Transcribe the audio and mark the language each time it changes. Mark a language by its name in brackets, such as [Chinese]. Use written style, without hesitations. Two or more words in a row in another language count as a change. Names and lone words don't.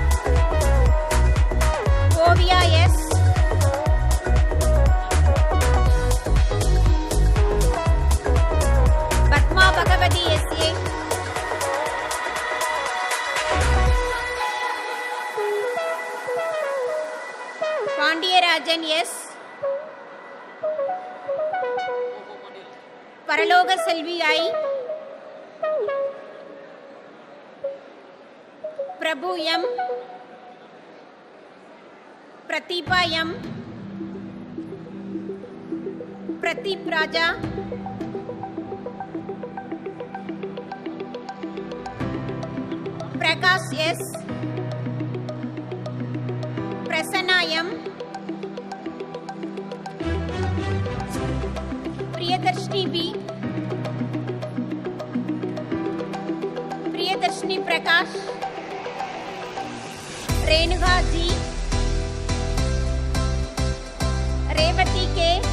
[English] Ovia S. Padma Bhagavati S.A. Pandiyarajan S. Paraloga Selvi I. Prabhu M. Pratibha M. Pratip Raja. Prakash S. Prasanna M. Priyadarshini B. Priyadarshini Prakash. Renuka G. Revati K.